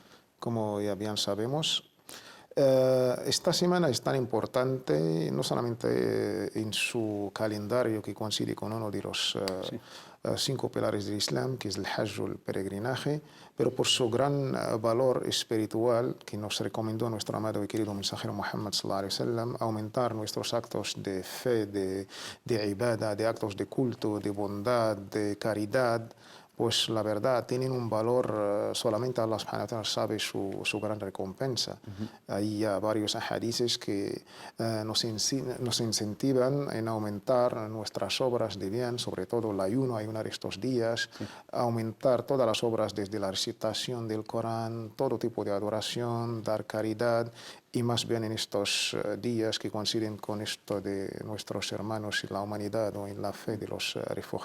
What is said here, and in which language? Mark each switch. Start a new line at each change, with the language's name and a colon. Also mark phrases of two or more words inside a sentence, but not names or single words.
Spanish: Como ya bien sabemos, esta semana es tan importante, no solamente en su calendario, que coincide con uno de los 5 pilares del Islam, que es el Hajj, el peregrinaje, pero por su gran valor espiritual que nos recomendó nuestro amado y querido mensajero Muhammad
Arabic: صلى الله عليه وسلم,
Spanish: aumentar nuestros actos de fe, de ibadah, de actos de culto, de bondad, de caridad. Pues la verdad tienen un valor, solamente Allah
Arabic: سبحانه وتعالى
Spanish: sabe su gran recompensa. Hay varios hadices que nos incentivan en aumentar nuestras obras de bien, sobre todo el ayunar estos días, aumentar todas las obras desde la recitación del Corán, todo tipo de adoración, dar caridad, y más bien en estos días que coinciden con esto de nuestros hermanos en la humanidad o en la fe de los refugiados.